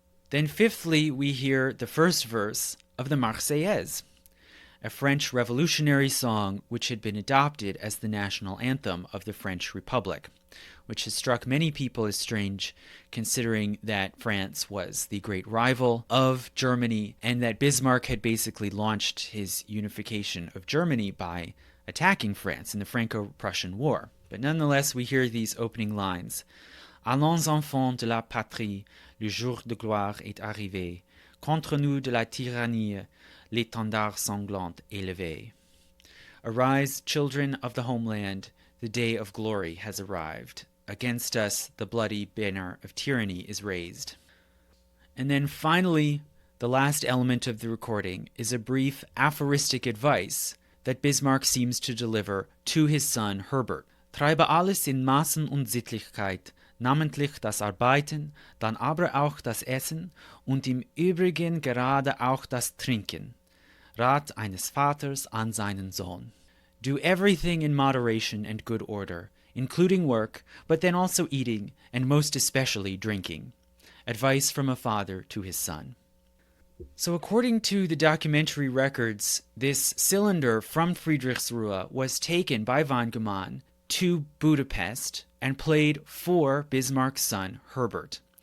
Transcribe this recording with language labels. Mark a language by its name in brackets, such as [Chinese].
[English] Then fifthly, we hear the first verse of the Marseillaise, a French revolutionary song which had been adopted as the national anthem of the French Republic, which has struck many people as strange, considering that France was the great rival of Germany and that Bismarck had basically launched his unification of Germany by attacking France in the Franco-Prussian War. But nonetheless, we hear these opening lines. [French] Allons enfants de la patrie, le jour de gloire est arrivé. Contre nous de la tyrannie, l'étendard sanglant élevé. [English] Arise, children of the homeland, the day of glory has arrived. Against us, the bloody banner of tyranny is raised. And then finally, the last element of the recording is a brief aphoristic advice that Bismarck seems to deliver to his son Herbert. [German] Treibe alles in Maßen und Sittlichkeit, namentlich das Arbeiten, dann aber auch das Essen und im Übrigen gerade auch das Trinken. Rat eines Vaters an seinen Sohn. [English] Do everything in moderation and good order, including work, but then also eating, and most especially drinking. Advice from a father to his son. So according to the documentary records, this cylinder from Friedrichsruhe was taken by Wangemann to Budapest and played for Bismarck's son, Herbert.